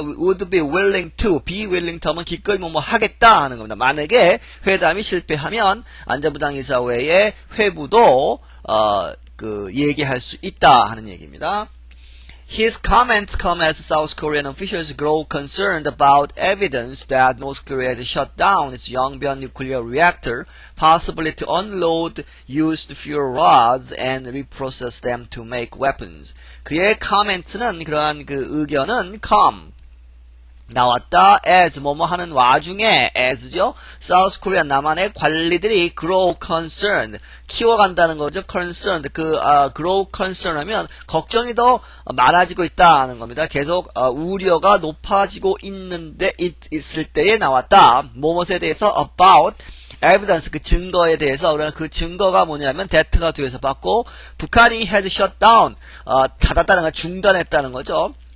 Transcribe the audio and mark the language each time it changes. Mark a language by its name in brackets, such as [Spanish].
[English] would be willing to [Korean] 하면 기꺼이 뭐뭐 하겠다 하는 겁니다. 만약에 회담이 실패하면 안전보장이사회의 회부도 얘기할 수 있다 하는 얘기입니다. [English] His comments come as South Korean officials grow concerned about evidence that North Korea has shut down its Yongbyon nuclear reactor, possibly to unload used fuel rods and reprocess them to make weapons. [Korean] 그의 comment는 그러한 그 의견은 come 나왔다 as 뭐뭐 하는 와중에 as죠. South Korea 남한의 관리들이 [English] grow concerned [Korean] 키워간다는 거죠. [English] concerned grow concern [Korean] 하면 걱정이 더 많아지고 있다는 겁니다. 계속 우려가 높아지고 있을 때에 나왔다. 뭐뭐에 대해서 [English] about evidence [Korean] 그 증거에 대해서 그러나 그 증거가 뭐냐면 that가 뒤에서 받고 북한이 [English] had shut down [Korean] 닫았다는 건 중단했다는 거죠.